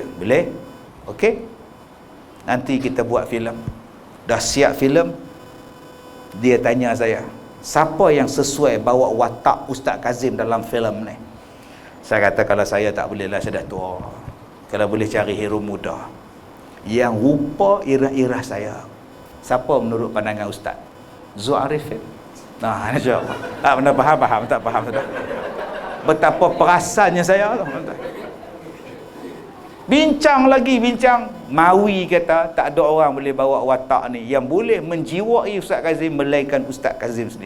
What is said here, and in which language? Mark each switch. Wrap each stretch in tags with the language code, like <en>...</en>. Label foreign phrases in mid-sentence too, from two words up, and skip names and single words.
<ms>Boleh? Okey. Nanti kita buat filem. Dah siap filem. Dia tanya saya, siapa yang sesuai bawa watak Ustaz Kazim dalam filem ni? Saya kata, kalau saya tak boleh lah, saya dah tua. Kalau boleh cari hero muda yang rupa irah-irah saya. Siapa menurut pandangan Ustaz? Zul Arifin. Nah,</ms> <ar>إن شاء الله.</ar> <ms>Tak benar, faham, tak faham sudah. Betapa perasannya saya. Bincang. Mawi kata tak ada orang boleh bawa watak ni yang boleh menjiwai Ustaz Kazim melainkan Ustaz Kazim sendiri.</ms>